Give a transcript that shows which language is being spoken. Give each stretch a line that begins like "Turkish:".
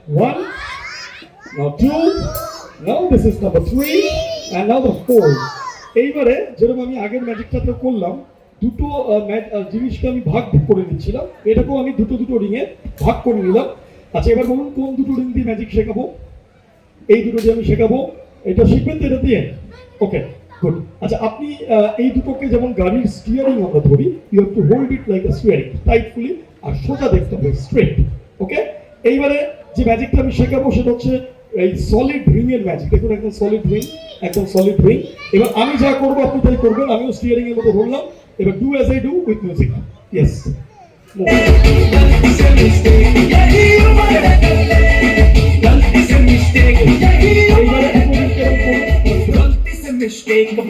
English: 1, now 2, now this is number 3, and now the 4.
Bangla: এইবারে যেরকম আমি আগের ম্যাজিকটাতে করলাম, দুটো জিনিসকে আমি ভাগ করে নিচ্ছিলাম, এটাকেও আমি দুটো দুটো রিংয়ে ভাগ করে নিলাম। আচ্ছা, এবার বলুন কোন দুটো রিং দিয়ে ম্যাজিক শেখাবো? এই দুটো দিয়ে আমি শেখাবো, এটা শিখবেন তো এটা দিয়ে? ওকে, গুড। আচ্ছা, আপনি এই দুটোকে যেমন গাড়ির স্টিয়ারিং আমরা ধরি,
English: you have to hold it like a steering,
Bangla: টাইটফুলি, আর সোজা দেখতে হবে, স্ট্রেট। ওকে, এইবারে যে ম্যাজিকটা আমি শেখাবো সেটা হচ্ছে এই সলিড রিং এর ম্যাজিক। দেখুন, একদম সলিড রিং, একদম সলিড রিং। এবার আমি যা করবো আপনি তাই করবেন, আমিও স্টিয়ারিং এর মতো ধরলাম। এবার
English: Do as I do with music. Yes,
Hindi: गलती से मिस्टेक, यही उम्र है गलती से मिस्टेक, यही उम्र है गलती से मिस्टेक।